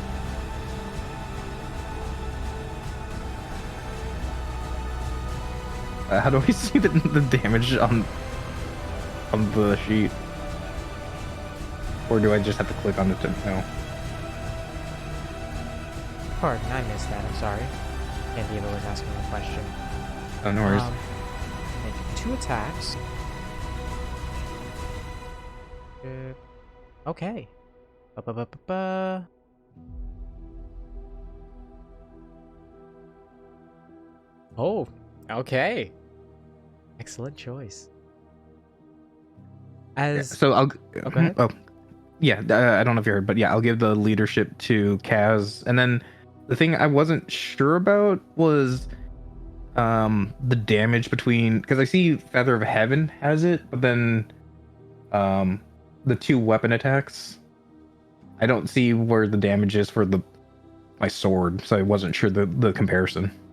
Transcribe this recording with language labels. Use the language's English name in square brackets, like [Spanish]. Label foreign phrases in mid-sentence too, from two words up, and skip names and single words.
[English] How do we see the damage on the sheet? Or do I just have to click on it to know? Pardon, I missed that. I'm sorry. Candiva was asking a question. Oh, no worries. Make 2 attacks. Okay. Ba-ba-ba-ba-ba. Oh, okay. Excellent choice. As So I'll. Oh, go ahead. Oh, yeah. I don't know if you heard, but yeah, I'll give the leadership to Kaz, and then the thing I wasn't sure about was the damage between, because I see Feather of Heaven has it, but then the 2 weapon attacks, I don't see where the damage is for my sword, so I wasn't sure the comparison.